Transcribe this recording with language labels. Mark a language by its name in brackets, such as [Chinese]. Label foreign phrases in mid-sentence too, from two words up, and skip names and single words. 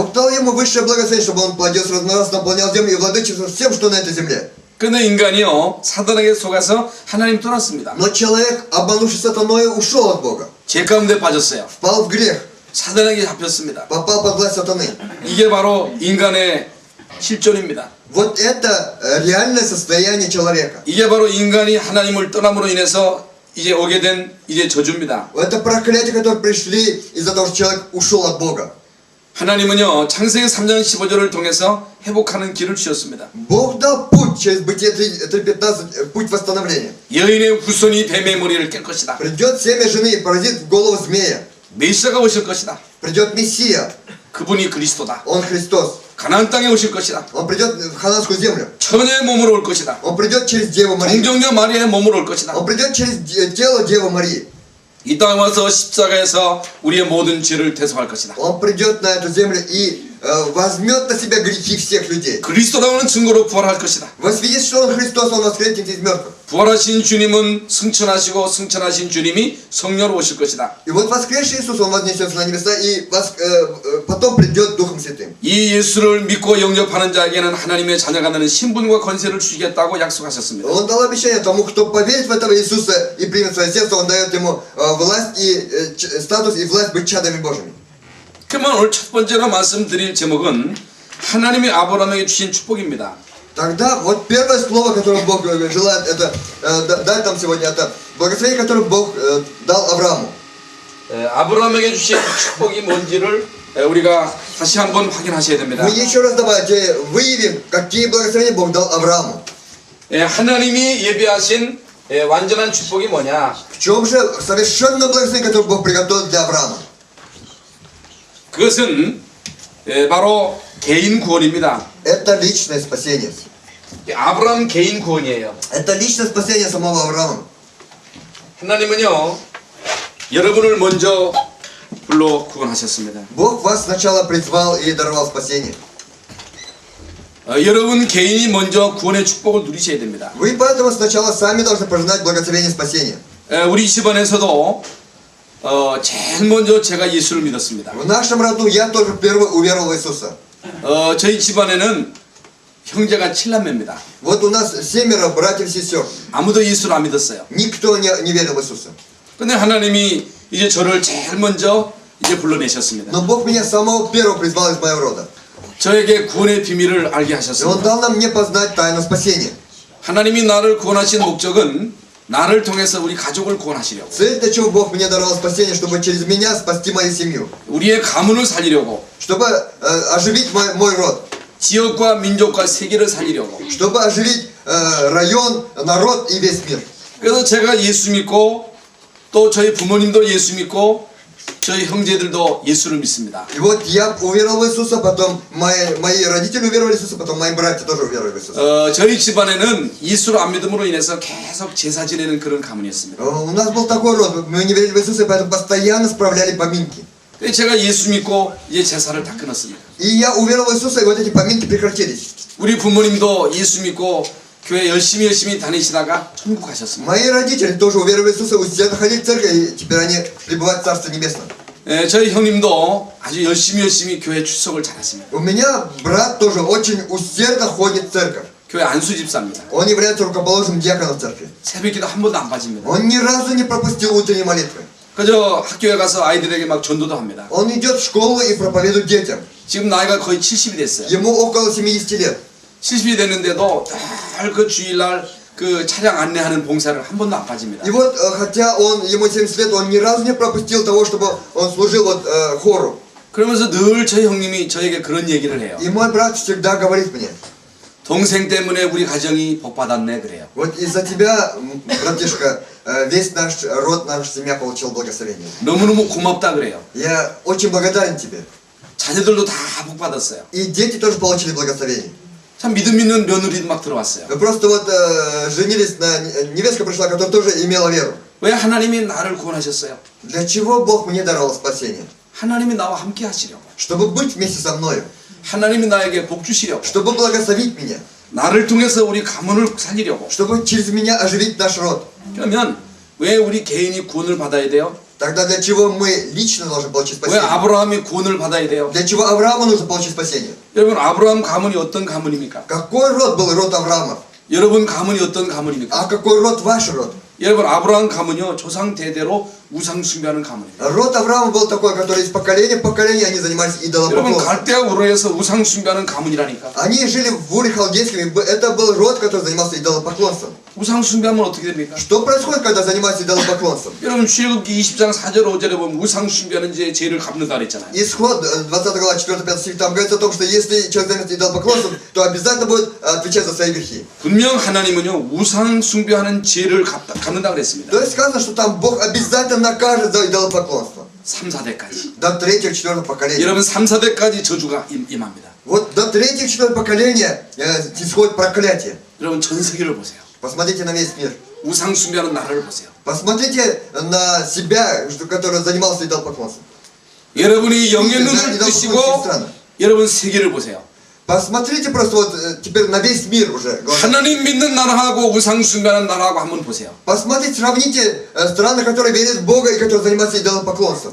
[Russian] Бог дал ему высшее благословение, чтобы он плодился, размножался, наполнял землю и владычествовал всем, что на этой земле. [Korean] 근데 인간이요 사단에게 속아서 하나님 떠났습니다. [Russian] Но человек, обманувшись сатаною, ушел от Бога. [Korean] 죄 가운데 빠졌어요. [Russian] Впал в грех, [Korean] 사단에게 잡혔습니다. [Russian] попал под власть сатаны. [Korean] 이게 바로 인간의 실존입니다. [Russian] Вот это реальное состояние человека. [Korean] 이게 바로 인간이 하나님을 떠남으로 인해서 이제 오게 된 이제 저주입니다. [Russian] Это проклятие, которые пришли из-за того, что человек ушел от Бога. [Korean] 하나님은요 창세기 3장 15절을 통해서 회복하는 길을 주셨습니다. [Russian] Бог дал путь через Бытие 3:15, путь восстановления. [Korean] 여인의 후손이 뱀의 머리를 깰 것이다. [Russian] Придет семя жены и поразит в голову змея. [Korean] 메시아가 오실 것이다. [Russian] Придет Мессия, [Korean] 그분이 그리스도다. [Russian] Он Христос. [Korean] 가나안 땅에 오실 것이다. [Russian] Он придет в хананскую землю. [Korean] 처녀의 몸으로 올 것이다. [Russian] Он придет через Деву Марию. [Korean] 동정녀 마리아의 몸으로 올 것이다. [Russian] Он придет через тело Девы Марии. [Korean] 이 땅에 와서 십자가에서 우리의 모든 죄를 대속할 것이다. [Russian] Он придет на эту землю и возьмет на себя грехи всех людей. [Korean] 그리스도라는 증거로 부활할 것이다. [Russian] Возвестит, что Он Христос, Он воскреснет из мертвых. [Korean] 부활하신 주님은 승천하시고 승천하신 주님이 성령으로 오실 것이다. [Russian] И вот воскресший Иисус, Он вознесется на небеса и потом придет Духом Святым. [Korean] 이 예수를 믿고 영접하는 자에게는 하나님의 자녀가 되는 신분과 권세를 주시겠다고 약속하셨습니다. [Russian] Он дал обещание тому, кто поверит в этого Иисуса и примет свое сердце, Он дает ему власть и статус и власть быть чадами Божьими. [Korean] 그러면 오늘 첫 번째로 말씀드릴 제목은 하나님이 아브라함에게 주신 축복입니다. [Russian] Тогда вот первое слово, которое Бог желает, это дать нам сегодня, это благословение, которое Бог дал Аврааму. [Korean] 아브라함에게 주신 축복이 뭔지를 우리가 다시 한번 확인하셔야 됩니다. [Russian] Мы еще раз давайте выявим, какие благословения Бог дал Аврааму. [Korean] 하나님이 예비하신 완전한 축복이 뭐냐? [Russian] В чем же совершенное благословение, которое Бог приготовил для Авраама? [Korean] 그것은 바로 개인 구원입니다. [Russian] Это личное спасение. [Korean] 아브라함 개인 구원이에요. [Russian] Это личное спасение самого Авраама. [Korean] 하나님은요 여러분을 먼저 불러 구원하셨습니다. [Russian] Бог вас сначала призвал и даровал спасение. [Korean] 여러분 개인이 먼저 구원의 축복을 누리셔야 됩니다. [Russian] Вы поэтому сначала сами должны пожинать благословение спасения. [Korean] 우리 집안에서도 제일 먼저 제가 예수를 믿었습니다. [Russian] В нашем роду я тоже первый уверовал в Иисуса. [Korean] 저희 집안에는 형제가 7남매입니다. [Russian] Вот у нас 7 братьев и сестер. [Korean] 아무도 예수를 안 믿었어요. [Russian] Никто не верил в Иисуса. [Korean] 근데 하나님이 이제 저를 제일 먼저 이제 불러내셨습니다. [Russian] Но Бог меня самого первого призвал из моего рода. [Korean] 저에게 구원의 비밀을 알게 [Russian] И Он [Korean] 하셨습니다. [Russian] дал нам мне познать тайну спасения. [Korean] 하나님이 나를 구원하신 목적은 나를 통해서 우리 가족을 구원하시려고, [Russian] Цель, для чего Бог мне даровал спасение, чтобы через меня спасти мою семью. [Korean] 우리의 가문을 살리려고, [Russian] Чтобы оживить мой род. [Korean] 지역과 민족과 세계를 살리려고. [Russian] Чтобы оживить район, народ и весь мир. [Korean] 그래서 제가 예수 믿고 또 저희 부모님도 예수 믿고 저희 형제들도 예수를 믿습니다. [Russian] И вот я уверовал в Иисуса, потом мои родители уверовали в Иисуса, потом мои братья тоже уверовали в Иисуса. [Korean] 저희 집안에는 예수를 안 믿음으로 인해서 계속 제사 지내는 그런 가문이었습니다. [Russian] У нас был такой род, мы не верили в Иисуса, и поэтому постоянно справляли поминки. [Korean] 제가 예수 믿고 이제 제사를 다 끊었습니다. [Russian] И я уверовал в Иисуса, и вот эти поминки прекратились. [Korean] 우리 부모님도 예수 믿고 교회 열심히 다니시다가 천국 가셨습니다. [Russian] Мои родители тоже уверовали в Иисуса, все находили в церкви, и теперь они пребывают в Царстве Небесном. [Korean] 저희 형님도 아주 열심히 교회 출석을 잘했습니다. [Russian] У меня брат тоже очень усердно ходит в церковь. [Korean] 교회 안수 집사입니다. [Russian] Он является рукоположенным диаконом в церкви. [Korean] 새벽기도 한 번도 안 빠집니다. [Russian] Он ни разу не пропустил утренней молитвы. [Korean] 그저 학교에 가서 아이들에게 막 전도도 합니다. [Russian] Он идет в школу и проповедует детям. [Korean] 지금 나이가 거의 70이 됐어요. [Russian] Ему около 70 лет. [Korean] 70이 됐는데도 늘 그 주일날 그 차량 안내하는 봉사를 한 번도 안 빠집니다. [Russian] И вот, хотя ему 70 лет, он ни разу не пропустил того, чтобы он служил вот, хору. [Korean] 그러면서 늘 저희 형님이 저에게 그런 얘기를 해요. [Russian] И мой брат всегда говорит мне: [Korean] 동생 때문에 우리 가정이 복받았네 그래요. [Russian] вот из-за тебя, братишка, весь наш род, наша семья получил благословение. [Korean] 너무너무 고맙다 그래요. [Russian] Я очень благодарен тебе. [Korean] 자녀들도 다 복받았어요. [Russian] И дети тоже получили благословение. [Korean] 참 믿음 있는 며느리도 막 들어왔어요. [Russian] Просто вот женились на невестка пришла, которая тоже имела веру. [Korean] 왜 하나님이 나를 구원하셨어요? [Russian] Для чего Бог мне даровал спасение? [Korean] 하나님이 나와 함께 하시려고. [Russian] Чтобы быть вместе со мною, [Korean] 하나님이 나에게 복 주시려고. [Russian] чтобы благословить меня, [Korean] 나를 통해서 우리 가문을 살리려고. [Russian] чтобы через меня оживить наш род. [Korean] 그러면 왜 우리 개인이 구원을 받아야 돼요? [Russian] Тогда для чего мы лично должны получить [Korean] 왜 [Russian] спасение? [Korean] 아브라함이 구원을 받아야 돼요? [Russian] Для чего Аврааму нужно получить спасение? [Korean] 여러분 아브라함 가문이 어떤 가문입니까? [Russian] Какой род был род Авраама? [Korean] 여러분 가문이 어떤 가문입니까? [Russian] А какой род ваш род? [Korean] 여러분 아브라함 가문이요 조상 대대로 우상 숭배하는 가문입니다. [Russian] Род Авраама был такой, который из поколения в поколение они занимались [Korean] 여러분 [Russian] идолопоклонством. [Korean] 갈대아 우르에서 우상 숭배하는 가문이라니까. [Russian] Они жили в Уре Халдейском, и это был род, который занимался идолопоклонством. [Korean] 우상 숭배하면 어떻게 됩니까? [Russian] Что происходит, когда занимаются идолопоклонством? [Korean] 여러분 출애굽기 20장 4절 5절에 보면 우상 숭배하는 제 죄를 갚는다 그랬잖아요. [Russian] Исход 20 глава 4-5 стих, там говорится о том, что если человек займется идолопоклонством, то обязательно будет отвечать за свои грехи. [Korean] 분명 하나님은요 우상 숭배하는 죄를 갚는다 그랬습니다. [Russian] То есть сказано, что там Бог обязательно накажет за идолопоклонство. [Korean] 3, 4대까지. [Russian] До 3-4 поколения. [Korean] 여러분 3, 4대까지 저주가 임합니다. [Russian] Вот до 3-4 поколения исходит проклятие. [Korean] 여러분 전 세계를 보세요. [Russian] Посмотрите на весь мир. [Korean] 우상 숭배하는 나라를 보세요. [Russian] Посмотрите на себя, который занимался идолопоклонством. [Korean] 여러분이 영의 눈을 뜨시고 여러분 세계를 보세요. [Russian] Посмотрите просто вот теперь на весь мир уже. [Korean] 하나님 믿는 나라하고 우상 숭배하는 나라하고 한번 보세요. [Russian] Посмотрите, сравните страны, которые верят в Бога и которые занимаются идолопоклонством.